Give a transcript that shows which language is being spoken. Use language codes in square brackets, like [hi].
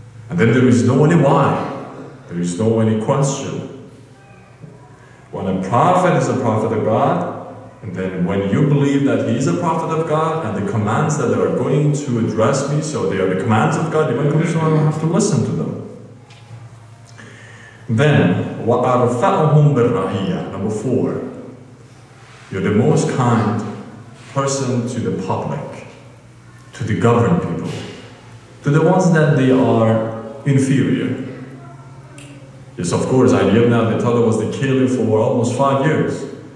[en] And then there is no any why. There is no any question. When a prophet is a prophet of God, and then when you believe that he is a prophet of God, and the commands that are going to address me, so they are the commands of God, so I have to listen to them. [ar] Then, وَأَرْفَعُهُمْ بِالرَّعِيَّةِ. [en] Number 4, you're the most kind person to the public, to the governed people, to the ones that they are inferior. Yes, of course, Ali ibn Abi Talib was the caliph for almost 5 years.